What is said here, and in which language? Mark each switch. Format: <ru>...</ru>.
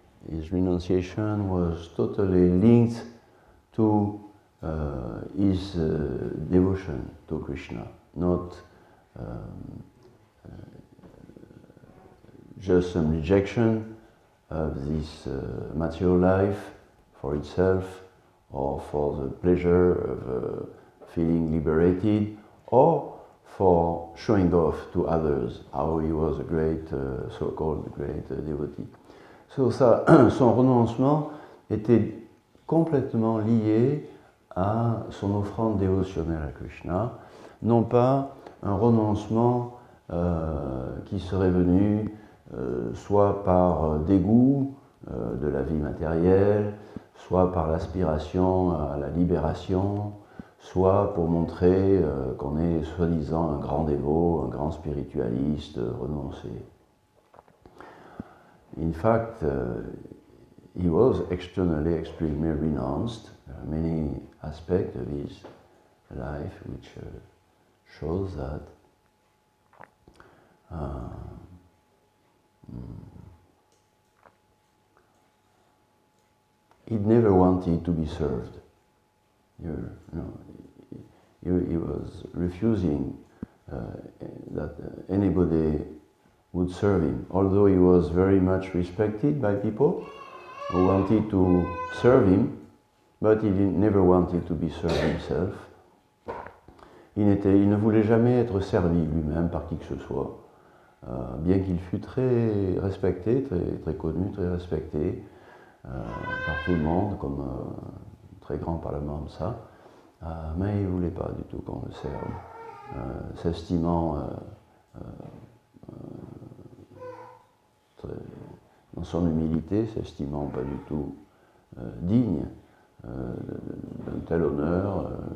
<en>His renunciation was totally linked to his devotion to Krishna, not just some rejection of this material life for itself, or for the pleasure of feeling liberated, or for showing off to others how he was a great, so-called great devotee.</en> <fr>So, son renoncement était complètement lié à son offrande dévotionnelle à Krishna, non pas un renoncement qui serait venu soit par dégoût de la vie matérielle, soit par l'aspiration à la libération, soit pour montrer qu'on est soi-disant un grand dévot, un grand spiritualiste renoncé.</fr> <en>In fact, he was externally extremely renounced. There are many aspects of his life which shows that. He never wanted to be served. He was refusing that anybody would serve him, although he was very much respected by people who wanted to serve him, but he never wanted to be served himself.</en> <fr>Il ne voulait jamais être servi lui-même par qui que ce soit, bien qu'il fût très respecté, très connu, très respecté par tout le monde, comme très grand parlement de ça, mais il ne voulait pas du tout qu'on le serve, s'estimant dans son humilité, s'estimant pas du tout digne d'un tel honneur.</fr>